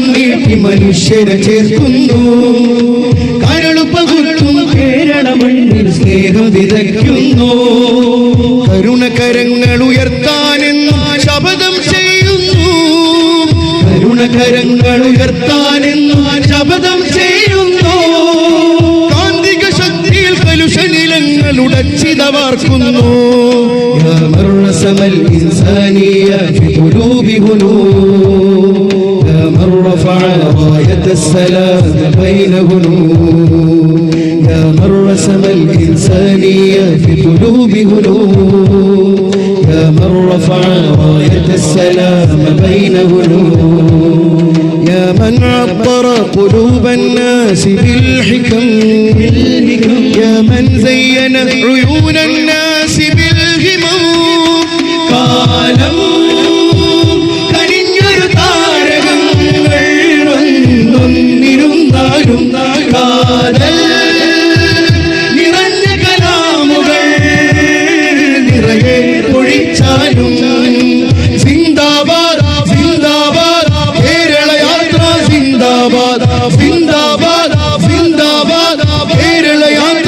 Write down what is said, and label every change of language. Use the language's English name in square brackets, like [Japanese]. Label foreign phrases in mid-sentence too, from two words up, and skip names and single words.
[Malayalam] നീട്ടി മനുഷ്യരെ ചേർക്കുന്നു കരളുപകുത്തും കേരള മണ്ണിൽ സ്നേഹം വിതയ്ക്കുന്നു കരുണകരങ്ങൾ ഉയർത്താനെന്നും ശപഥം ചെയ്യുന്നു കരുണകരങ്ങൾ ഉയർത്താനെന്നും ശപഥം ചെയ്യുന്നു കാന്തിക ശക്തിയിൽ കലുഷനിലങ്ങൾ ഉടച്ചിതവാർക്കുന്നു [Arabic] يا من رسم الإنسانية في قلوب هنود يا من رفع راية السلام بين هنود يا من عبر قلوب الناس بالحكم يا من زين عيون الناس بالهمم [Malayalam] കാലം കനിഞ്ഞൊരു താരകങ്ങൾ വന്നൊന്നിരുന്നാലും കാതൽ നിറഞ്ഞ കലാമുകൾ നിറയെ പൊഴിച്ചാലും സിന്ദാബാദ് സിന്ദാബാദ് കേരള യാത്ര സിന്ദാബാദ് സിന്ദാബാദ് സിന്ദാബാദ് കേരള യാത്ര